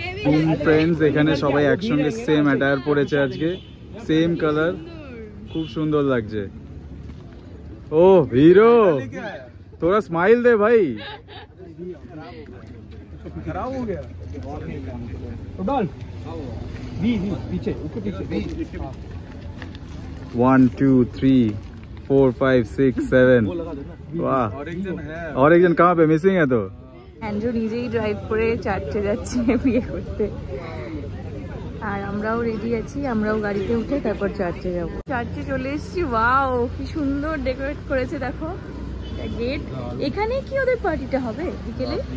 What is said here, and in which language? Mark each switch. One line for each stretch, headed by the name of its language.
Bangla: ও friends এখানে সবাই একসঙ্গে সেম অ্যাটায়ার পরেছে আজকে সেম কালার খুব সুন্দর লাগছে ও হিরো তোরা স্মাইল দে ভাই
Hindi: खराब हो गया तो डाल बी पीछे उसके पीछे 1 2 3 4 5 6 7 वाह और एक जन कहाँ पे मिसिंग है तो
Bangla: অ্যান্ড্রু নিজেই ড্রাইভ করে চার্চে যাচ্ছে বিয়ে করতে। আর আমরাও রেডি আছি, আমরাও গাড়িতে উঠে তারপর চার্চে যাব। চার্চে চলে এসেছি। ওয়াও কি সুন্দর ডেকোরেট করেছে, দেখো গেট। এখানে কি ওদের পার্টিটা হবে বিকেলে?